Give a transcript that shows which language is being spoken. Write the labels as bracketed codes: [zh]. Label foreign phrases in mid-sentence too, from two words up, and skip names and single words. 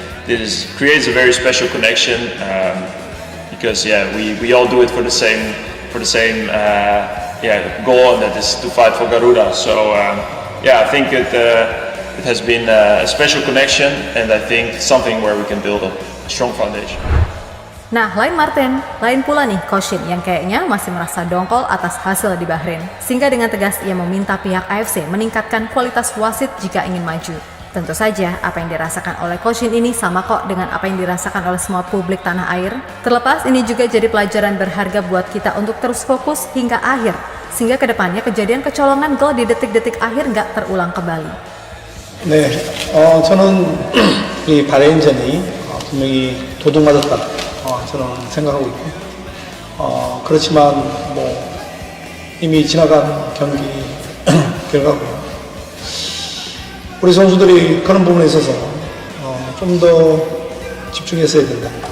[en] And this creates a very special connection because we all do it for the same goal, and that is to fight for Garuda. So I think it has been a special connection, and I think something where we can build a strong foundation. [id] Nah, lain Martin, lain pula nih Koshin yang kayaknya masih merasa dongkol atas hasil di Bahrain. Sehingga dengan tegas ia meminta pihak AFC meningkatkan kualitas wasit jika ingin maju. Tentu saja apa yang dirasakan oleh Koshin ini sama kok dengan apa yang dirasakan oleh semua publik tanah air. Terlepas ini juga jadi pelajaran berharga buat kita untuk terus fokus hingga akhir. Sehingga kedepannya kejadian kecolongan gol di detik-detik akhir nggak terulang kembali. [ko] 네, 저는 이 바레인전이 분명히 도둑맞았다. 저는 생각하고 있고, 그렇지만 뭐 이미 지나간 경기 결과고요. 우리 선수들이 그런 부분에 있어서 좀 더 집중했어야 된다.